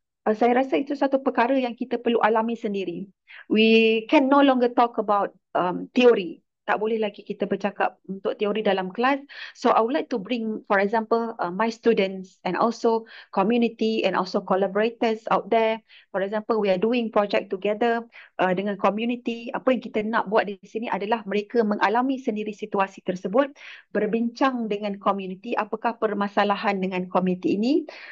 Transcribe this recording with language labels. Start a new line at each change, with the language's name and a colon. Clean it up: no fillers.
Malay: Saya rasa itu satu perkara yang kita perlu alami sendiri.
English: We can no longer talk about theory.
Malay: Tak boleh lagi kita bercakap untuk teori dalam kelas.
English: So I would like to bring, for example, my students and also community and also collaborators out there. For example, we are doing project together dengan community.
Malay: Apa yang kita nak buat di sini adalah mereka mengalami sendiri situasi tersebut, berbincang dengan community, apakah permasalahan dengan community ini.